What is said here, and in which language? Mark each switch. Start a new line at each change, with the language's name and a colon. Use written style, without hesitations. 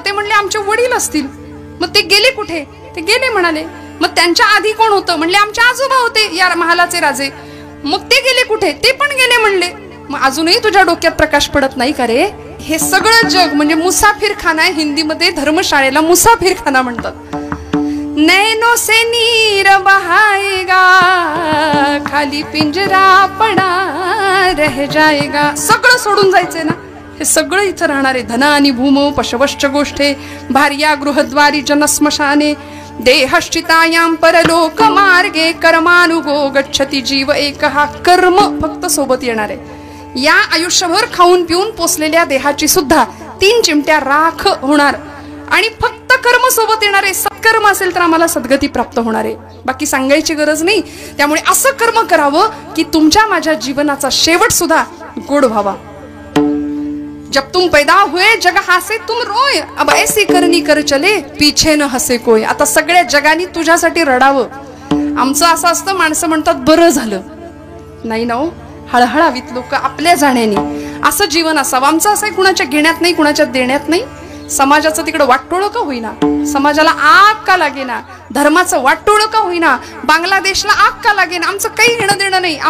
Marathi: ते म्हणले, आमचे वडील असतील. मग ते गेले कुठे? ते गेले म्हणाले. मग त्यांच्या आधी कोण होतं? म्हणले, आमचे आजोबा होते, या महालाचे राजे. मग ते गेले कुठे? ते पण गेले म्हणले. मग अजूनही तुझ्या डोक्यात प्रकाश पडत नाही का रे? हे सगळं जग म्हणजे मुसाफिरखाना आहे. हिंदीमध्ये धर्मशाळेला मुसाफिरखाना म्हणतात.
Hindi: नैनो से नीर बहाएगा, खाली पिंजरा पडा रह जाएगा.
Marathi: सगळं सोडून जायचंय ना, हे सगळं इथं राहणार आहे.
Sanskrit: धन आणि भूमो पशवश्च गोष्ठे, भार्या गृहद्वारी जनस्मशाने, देहश्चितायां परलोक मार्गे, कर्मानुगो गच्छति जीव एक.
Marathi: हा कर्म फक्त सोबत येणार आहे. या आयुष्यभर खाऊन पिऊन पोसलेल्या देहाची सुद्धा 3 चिमट्या राख होणार आणि फक्त कर्म सोबत येणार आहे. सत्कर्म असेल तर आम्हाला सद्गती प्राप्त होणार आहे, बाकी सांगायची गरज नाही. त्यामुळे असं कर्म करावं की तुमच्या माझ्या जीवनाचा शेवट सुद्धा गोड व्हावा.
Hindi: जब तुम पैदा हुए जग हासे तुम रोय, अब ऐसी करनी कर चले पीछे न हसे कोय.
Marathi: आता सगळ्या जगाने तुझ्यासाठी रडावं. आमचं असं असतं, माणसं म्हणतात बरं झालं. नाही ना, हळहळावीत लोक आपल्या जाण्याने. असं जीवन असावं आमचं. असं आहे, कुणाच्या घेण्यात नाही, कुणाच्या देण्यात नाही. समाजाचं तिकडं वाटोळं का होईना, समाजाला आग का लागेना, धर्माचं वाटोळं का होईना, बांगलादेशला आग का लागेना, आमचं काही घेणं देणं नाही.